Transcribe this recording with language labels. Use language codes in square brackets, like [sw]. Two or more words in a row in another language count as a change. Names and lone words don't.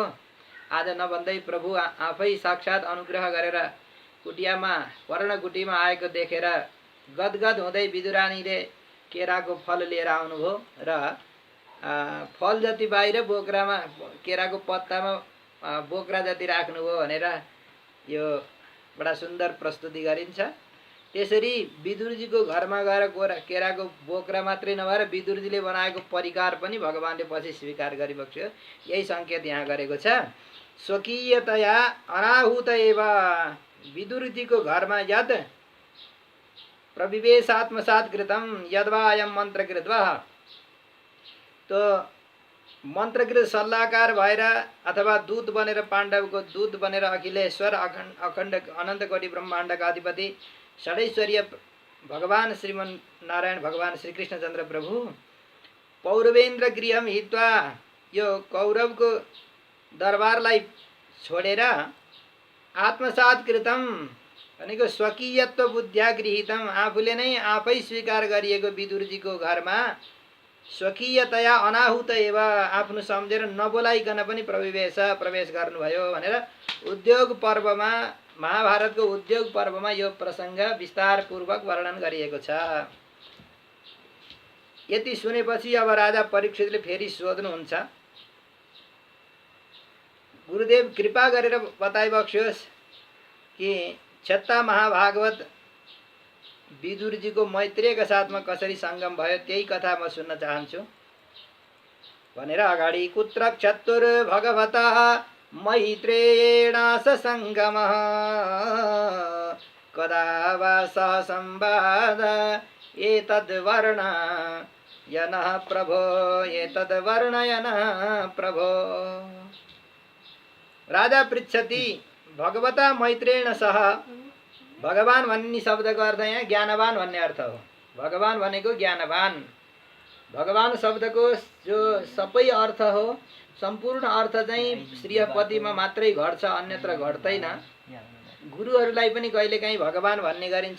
[ne] आज नभन्दै प्रभु आफै साक्षात् अनुग्रह गरेर कुटियामा, पर्णकुटीमा आएको देखेर गदगद हुँदै विदुरानीले केराको फल लिएर आउनुभयो र फल जति बाहिर बोक्रामा, केराको पत्तामा बोक्रा जति राख्नुभयो भनेर यो बडा सुन्दर प्रस्तुति गरिन्छ। त्यसरी विदुरजीको घरमा गएर केराको बोक्रा मात्रै नभएर विदुरजीले बनाएको परिकार पनि भगवान्ले पछि स्वीकार गरिबक्स्यो। यही सङ्केत यहाँ गरेको छ। [sa] स्वकीयतया अनाहुत एव, [ne] विदुरजीको घरमा [sa] यद प्रविवेश आत्मसात कृतम यद्वा अयम मन्त्र कृत्वा, [ne] तो मन्त्रकृत सल्लाहकार भएर अथवा दूत बनेर, पाण्डवको दूत बनेर अखिलेश्वर अखण्ड अनन्त कोटि ब्रह्माण्डका अधिपति षडैश्वर्य भगवान श्रीमन नारायण [sa] भगवान श्रीकृष्णचन्द्र प्रभु पौरवेन्द्र गृहम हित्वा, [ne] यो कौरवको दरबारलाई छोडेर [sa] आत्मसात कृतम [ne] भनेको [sa] स्वकीयत्व बुद्ध्या गृहीतम, [ne] आफूले नै आफै स्वीकार गरिएको विदुरजीको घरमा [sa] स्वकीयतया अनाहुत एव, [ne] आफ्नो सम्झेर नबोलाइकन पनि प्रवेश गर्नुभयो भनेर उद्योग पर्वमा, महाभारतको उद्योग पर्वमा यो प्रसङ्ग विस्तारपूर्वक वर्णन गरिएको छ। यति सुनेपछि अब राजा परीक्षितले फेरि सोध्नुहुन्छ, गुरुदेव कृपा गरेर बताइबक्स्योस् कि क्षत्ता महाभागवत विदुरजीको मैत्रेयका साथमा कसरी सङ्गम भयो, त्यही कथा म सुन्न चाहन्छु भनेर अगाडि [sa] कुत्र क्षत्तुर भगवता मैत्रेयेण ससङ्गमः कदा वा सह संवाद एतद्वर्णयनः प्रभो एतद्वर्णयनः प्रभो। राजा पृच्छति भगवता मैत्रेयेण सह, [ne] भगवान भन्ने शब्दको अर्थ यहाँ ज्ञानवान भन्ने अर्थ हो। भगवान भनेको ज्ञानवान, भगवान शब्दको जो सबै अर्थ हो, सम्पूर्ण अर्थ चाहिँ श्रीपतिमा मात्रै घट्छ, अन्यत्र घट्दैन। गुरुहरूलाई पनि कहिलेकाहीँ भगवान भन्ने गरिन्छ।